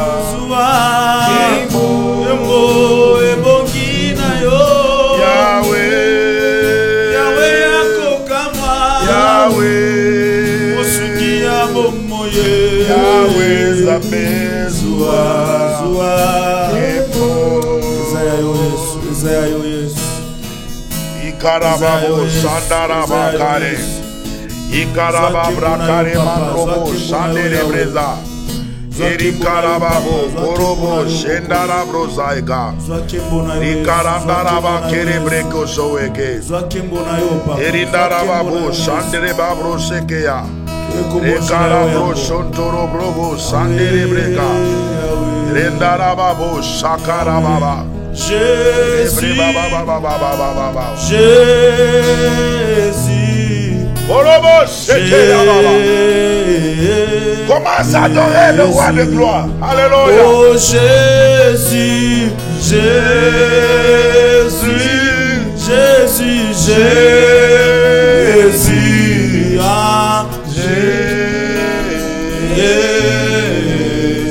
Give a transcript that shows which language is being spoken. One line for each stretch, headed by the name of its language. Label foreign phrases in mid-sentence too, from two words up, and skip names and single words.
Lingala: ebongi na yo Yahweh, Yahweh akokama Yahweh, osuki ya bomoye Yahweh, Nzambe zwa, zwa, Kembo, Esaya yo Yesu, Esaya yo Yesu. Ikarababo sandaraba kare, Ikarababra kare manrobo sandere breza. Irikarababo korobo shendara brozaika. Ikarandaraba kerebreko soeke. Erindarababo sandere babro sekeya. Ikarabro sontoro brobo sandere breka. Rendarababo sakarababa.
French: Jésus, commence à adorer le roi de gloire. Alléluia. Oh Jésus, Jésus, Jésus, Jésus, ah, Jésus.